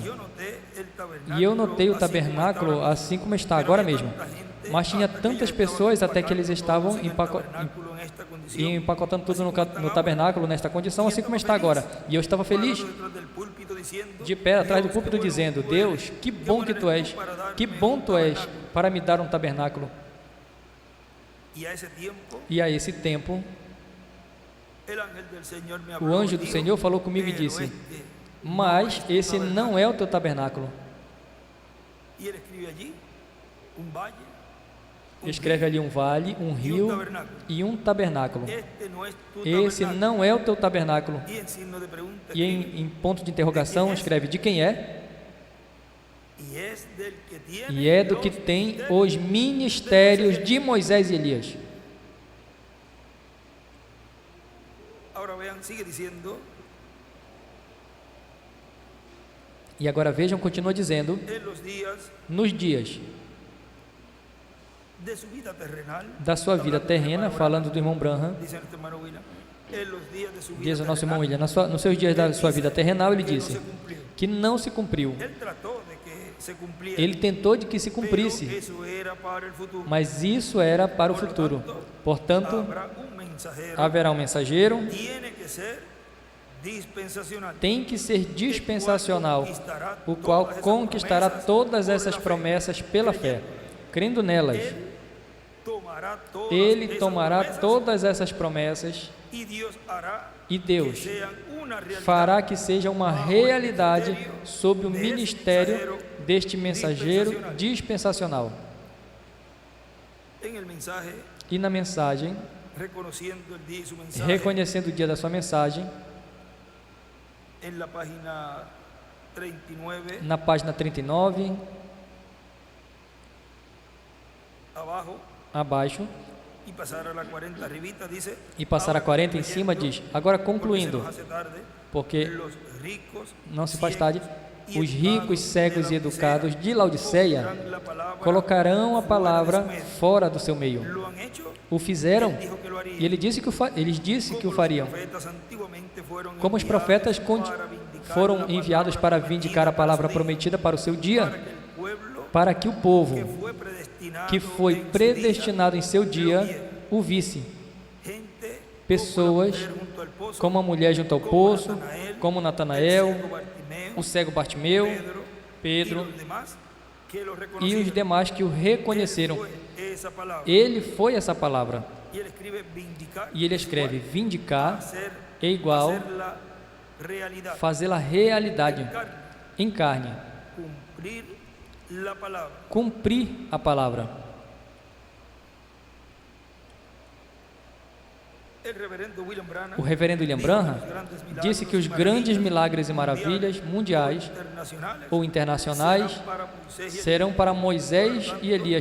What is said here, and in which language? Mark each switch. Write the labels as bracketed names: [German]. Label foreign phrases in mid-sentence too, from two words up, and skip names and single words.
[Portuguese] E eu notei o tabernáculo assim como está agora mesmo, mas tinha tantas pessoas até que eles estavam empacotando tudo no tabernáculo nesta condição, assim como está agora. E eu estava feliz, de pé atrás do púlpito, dizendo: Deus, que bom que tu és, que bom tu és para me dar um tabernáculo. E a esse tempo, [Spanish] El ángel del Señor me [Portuguese] O [Spanish] habló, [Portuguese] anjo do [Spanish] dijo, [Portuguese] Senhor falou comigo e [Spanish] pero [Portuguese] disse: [Spanish] este [Portuguese] mas [Spanish] no es tu [Portuguese] esse [Spanish] tabernáculo. [Portuguese] não é o teu tabernáculo. [Spanish] Y él escribe allí un valle, un [Portuguese] Escreve ali um vale, um rio [Spanish] tabernáculo. [Portuguese] e um tabernáculo. [Spanish] Este no es tu [Portuguese] Esse [Spanish] tabernáculo. [Portuguese] não é o teu tabernáculo. [Spanish] Y en signo de pregunta [Portuguese] E em ponto de interrogação escreve de quem é, [Spanish] y es del que tiene [Portuguese] e é do que [Spanish] los [Portuguese] tem [Spanish] ministerios. [Portuguese] os ministérios de Moisés e Elias. [Spanish] Ahora vean, sigue diciendo, [Portuguese] E agora vejam, continua dizendo, [Spanish] en los días [Portuguese] nos dias [Spanish] de su vida terrenal, [Portuguese] da sua vida terrena, falando do irmão Branham, [Spanish] dice nuestro hermano William, en los días de su vida [Portuguese] diz o nosso irmão [Spanish] terrenal, [Portuguese] William, nos seus dias da sua vida terrenal, ele [Spanish] que no [Portuguese] disse [Spanish] se cumplió. [Portuguese] que não se cumpriu. [Spanish] Él trató de que se cumpliera, [Portuguese] Ele tentou de que se [Spanish] pero [Portuguese] cumprisse, [Spanish] eso era para el futuro. [Portuguese] mas isso era para o futuro. Portanto, [Spanish] Habrá un mensajero, [Portuguese] haverá um mensageiro, [Spanish] tiene que ser dispensacional, [Portuguese] tem que ser dispensacional, [Spanish] conquistará [Portuguese] o qual [Spanish] todas esas [Portuguese] conquistará [Spanish] promesas [Portuguese] todas [Spanish] por [Portuguese] essas [Spanish] la fe. [Portuguese] promessas pela fé, crendo nelas. [Spanish] Tomará todas [Portuguese] Ele [Spanish] esas [Portuguese] tomará [Spanish] promesas [Portuguese] todas essas promessas [Spanish] y Dios hará [Portuguese] e [Spanish] que [Portuguese] Deus [Spanish] sean una realidad. [Portuguese] fará que seja uma realidade sob o ministério deste mensageiro dispensacional. [Spanish] En el mensaje, [Portuguese] E na mensagem, [Spanish] reconociendo el día y su mensaje, [Portuguese] reconhecendo o dia da sua mensagem, [Spanish] en la página 39, [Portuguese] na página 39, [Spanish] abajo, [Portuguese] abaixo, [Spanish] y pasar a la 40 arribita, dice, [Portuguese] e passar a 40 em cima, diz: agora [Spanish] porque se [Portuguese] concluindo, [Spanish] nos hace tarde, [Portuguese] porque [Spanish] los ricos, [Portuguese] não se faz tarde, [Spanish] ciegos [Portuguese] os ricos, cegos e educados de Laodiceia [Spanish] colocarán la palabra, [Portuguese] colocarão a palavra [Spanish] fuera de su medio. [Portuguese] fora do seu meio. [Spanish] Lo han hecho, [Portuguese] O fizeram, [Spanish] dijo que lo haría. [Portuguese] e eles disse que o [Spanish] Como [Portuguese] fariam. [Spanish] los profetas antiguamente fueron [Portuguese] Como os [Spanish] enviados [Portuguese] profetas [Spanish] para vindicar [Portuguese] foram [Spanish] la [Portuguese] enviados [Spanish] palabra [Portuguese] para vindicar a palavra [Spanish] prometida [Portuguese] prometida para o seu [Spanish] para [Portuguese] dia, [Spanish] que el pueblo [Portuguese] para que o povo que foi que foi [Spanish] predestinado [Portuguese] predestinado em seu dia o visse. [Spanish] gente [Portuguese] Pessoas [Spanish] como la mujer junto al pozo, [Portuguese] como a mulher junto ao poço, [Spanish] como el Natanael, ciego Bartimeo, [Portuguese] o cego Bartimeu, [Spanish] Pedro y los demás que lo [Portuguese] e os [Spanish] reconocieron. [Portuguese] demás que o reconheceram. [Spanish] Fue esa palabra. [Portuguese] Ele foi essa palavra. [Spanish] Y él escribe vindicar, [Portuguese] E ele escreve: vindicar [Spanish] hacer, [Portuguese] é igual [Spanish] hacerla realidad, [Portuguese] fazê-la realidade em carne, [Spanish] cumplir la palabra. [Portuguese] cumprir a palavra. [Spanish] El reverendo William Branham [Portuguese] O reverendo William Branham disse que os grandes milagres e maravilhas mundiais [Spanish] internacionales [Portuguese] ou internacionais serão para Moisés e Elias.